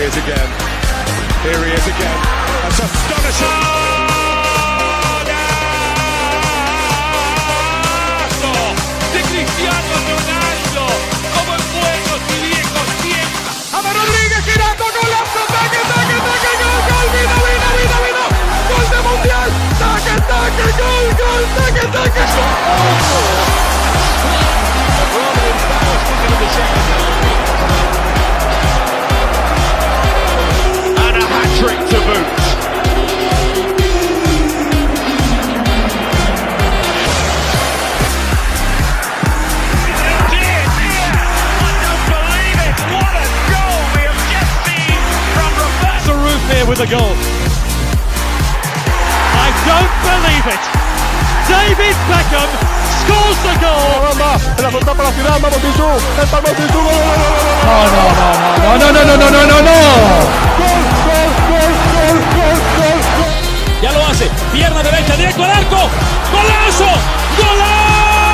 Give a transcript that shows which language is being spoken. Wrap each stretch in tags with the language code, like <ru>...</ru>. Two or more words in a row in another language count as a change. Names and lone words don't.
<en>again. Here he is again. That's astonishing.</en> <es>De Cristiano Ronaldo, como en buenos y viejos tiempos. James Rodríguez girando, golazo, taque, taque, taque, gol, gol, vino, vino, vino, vino, gol de mundial, taque, taque, gol, gol, taque, taque.</es> <en>And a hat-trick to boot. With a goal. I don't believe it. David Beckham scores the goal.</en> <es>La pelota para la final, vamos Zizou. El palmo Zizou. No. Gol, gol, gol, gol, gol, gol, gol. Ya lo hace. Pierna derecha, directo al arco. Golazo. Golazo.</es>